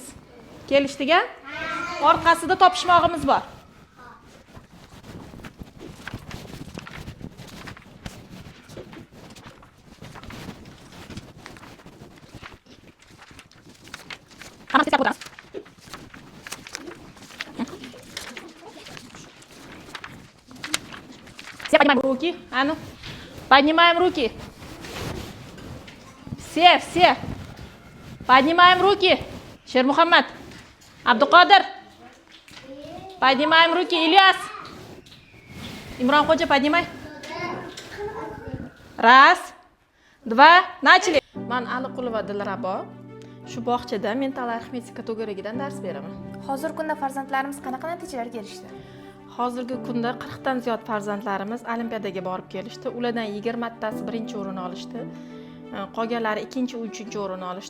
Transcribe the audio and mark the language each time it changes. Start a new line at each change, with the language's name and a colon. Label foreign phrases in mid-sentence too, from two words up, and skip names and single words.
Uzbek: Kelishdik-a? Orqasida topishmog'imiz bor. Hammasi hesab o'tamiz.
Russian: Все поднимаем руки. А ну. Поднимаем руки. Все. Поднимаем руки. Шермухаммад. Абдуқодир. Поднимаем руки. Ильяс. Имрон Ходжа, поднимай. Раз, два, начали.
Uzbek: Man Aliqulova Dilrabo. Shu bog'chada mental arifmetika kategoriyadan dars beraman. Hozirgi kunda farzandlarimiz qanaqa natijalarga erishdi? Hozirgi kunda 40 dan ziyod farzandlarimiz olimpiadaga borib kelishdi. Ulardan 20 tasi birinchi o'rin olishdi. Qolganlari ikkinchi, uchinchi o'rin olishdi.